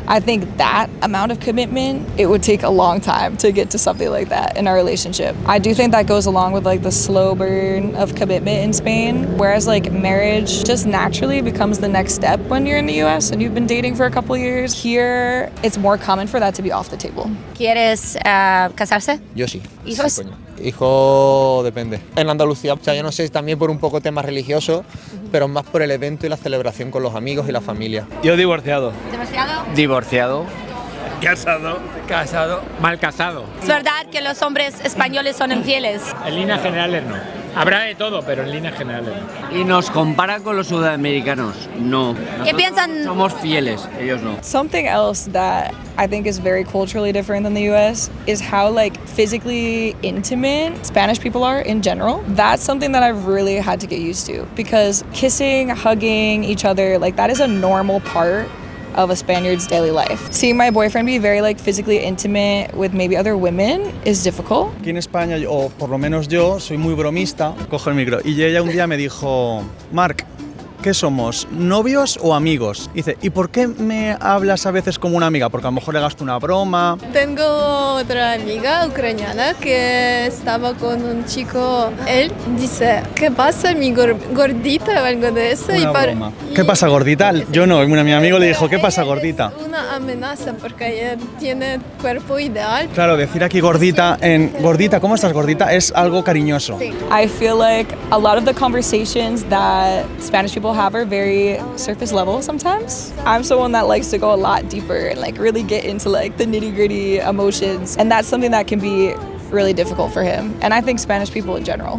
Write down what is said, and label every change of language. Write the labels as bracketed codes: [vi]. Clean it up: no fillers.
[en] I think that amount of commitment, it would take a long time to get to something like that in our relationship. I do think that goes along with like the slow burn of commitment in Spain, whereas like marriage just naturally becomes the next step when you're in the US and you've been dating for a couple of years. Here, it's more common for that to be off the table. [es] ¿Quieres casarse? Yo sí. ¿Hijos? Sí, coño. Hijo depende. En Andalucía, o sea, yo no sé, también por un poco temas religiosos, pero más por el evento y la celebración con los amigos y la familia. Yo divorciado. ¿Divorciado? Divorciado. Casado. Casado. Mal casado. Es verdad que los hombres españoles son infieles. En líneas generales no. Habrá de todo, pero en líneas generales no. ¿Y nos compara con los sudamericanos? No. ¿Qué piensan? Somos fieles, ellos no. [en] Something else that I think is very culturally different than the US is how like physically intimate Spanish people are in general. That's something that I've really had to get used to because kissing, hugging each other, like that is a normal part of a Spaniard's daily life. Seeing my boyfriend be very like physically intimate with maybe other women is difficult. [es] Aquí en España, o por lo menos yo, soy muy bromista, cojo el micro, y ella un día me dijo, Marc, ¿qué somos? ¿Novios o amigos? Dice, ¿y por qué me hablas a veces como una amiga? Porque a lo mejor le gasto una broma. Tengo otra amiga ucraniana que estaba con un chico. Él dice, ¿qué pasa, mi gordita o algo de eso? Una broma. ¿Qué pasa, gordita? Yo no, mi amigo le dijo, ¿qué pasa, gordita? Es una amenaza porque ella tiene cuerpo ideal. Claro, decir aquí gordita, gordita, ¿cómo estás, gordita? Es algo cariñoso. Sí. [en] I feel like a lot of the conversations that Spanish people have are very surface level sometimes. I'm someone that likes to go a lot deeper and like really get into like the nitty-gritty emotions, and that's something that can be really difficult for him, and I think Spanish people in general.